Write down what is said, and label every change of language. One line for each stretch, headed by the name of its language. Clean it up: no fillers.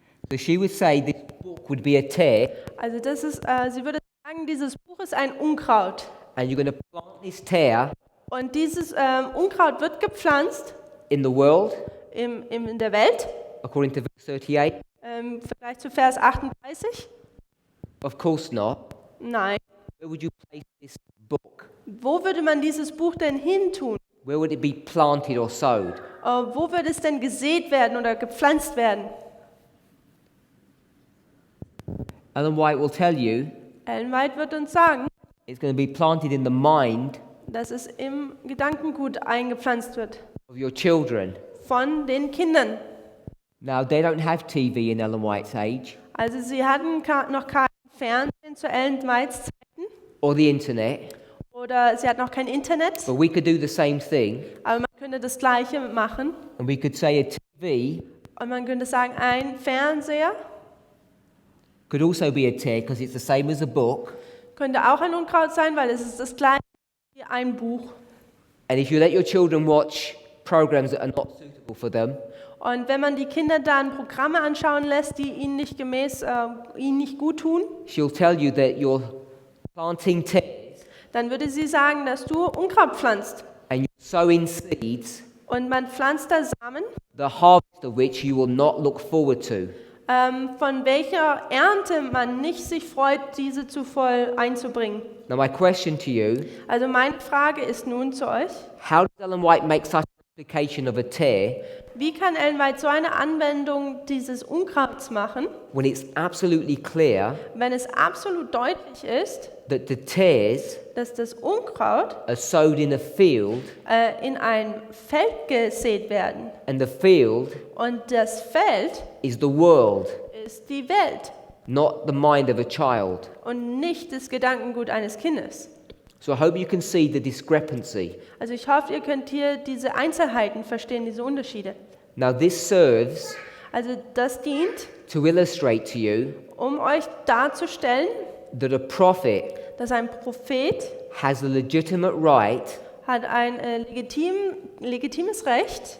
English: so she would say this book would be a tear,
German: Also das ist, sie würde sagen, dieses Buch ist ein Unkraut.
English: and you're going to plant this tear
German: Und dieses Unkraut wird gepflanzt
English: in the world,
German: in der Welt,
English: according to verse 38.
German: im Vergleich zu Vers 38.
English: Of course not.
German: Nein.
English: Where would you place this book?
German: Wo würde man dieses Buch denn hintun?
English: Where would it be planted or sowed?
German: Wo würde es denn gesät werden oder gepflanzt werden?
English: Ellen White will tell you
German: Ellen White wird uns sagen,
English: it's going to be planted in the mind
German: dass es im Gedankengut eingepflanzt wird.
English: of your children.
German: Von den Kindern.
English: Now, they don't have TV in Ellen White's age
German: Also sie hatten noch kein Fernsehen zu Ellen Whites Zeiten.
English: or the internet,
German: Oder sie hatten noch kein Internet.
English: but we could do the same thing,
German: Aber man könnte das Gleiche machen.
English: and we could say a TV
German: Und man könnte sagen, ein Fernseher
English: could also be a tear because it's the same as a book.
German: könnte auch ein Unkraut sein, weil es ist das gleiche wie ein Buch.
English: And if you let your children watch programs that are not suitable for them,
German: Und wenn man die Kinder dann Programme anschauen lässt, die ihnen nicht ihnen nicht gut tun,
English: she'll tell you that you're planting tares
German: dann würde sie sagen, dass du Unkraut pflanzt.
English: and you're sowing seeds,
German: Und man pflanzt da Samen,
English: the harvest of which you will not look forward to.
German: von welcher Ernte man nicht sich freut, diese zu voll einzubringen.
English: Now my question to you,
German: Also meine Frage ist nun zu euch,
English: how does Ellen White make such an application of a tear
German: wie kann Ellen White so eine Anwendung dieses Unkrauts machen,
English: when it's absolutely clear
German: wenn es absolut deutlich ist,
English: that the tares
German: dass das Unkraut
English: are sowed in a field
German: in ein Feld gesät werden
English: and the field
German: und das Feld
English: is the world,
German: ist die Welt
English: not the mind of a child.
German: und nicht das Gedankengut eines Kindes.
English: So I hope you can see the discrepancy.
German: Also ich hoffe, ihr könnt hier diese Einzelheiten verstehen, diese Unterschiede.
English: Now this serves
German: Also das dient,
English: to illustrate to you
German: um euch darzustellen,
English: that a prophet
German: dass ein Prophet
English: has a legitimate right
German: hat ein legitimes Recht,